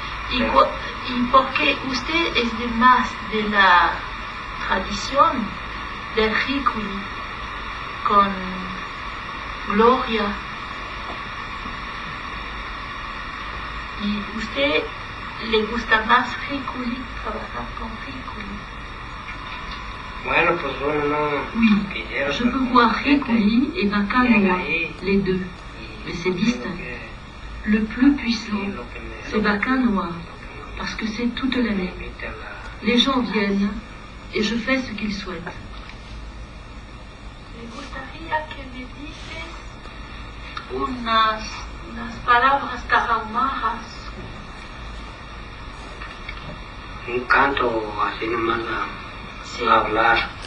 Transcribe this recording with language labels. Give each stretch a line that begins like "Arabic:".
Spanish: Y porque usted es de más de la tradición del Rikuli con gloria. Y usted le gusta más Rikuli, trabajar con Rikuli. Bueno, pues bueno, no.
French: Oui, je peux voir Rikuli et bacanoa, les deux, mais c'est distinct. Le plus puissant, c'est bacanoa, parce que c'est toute l'année. Les gens viennent et je fais ce qu'ils souhaitent.
Spanish: Me gustaría que me dices unas palabras tarahumaras. Un canto así nomás a hablar.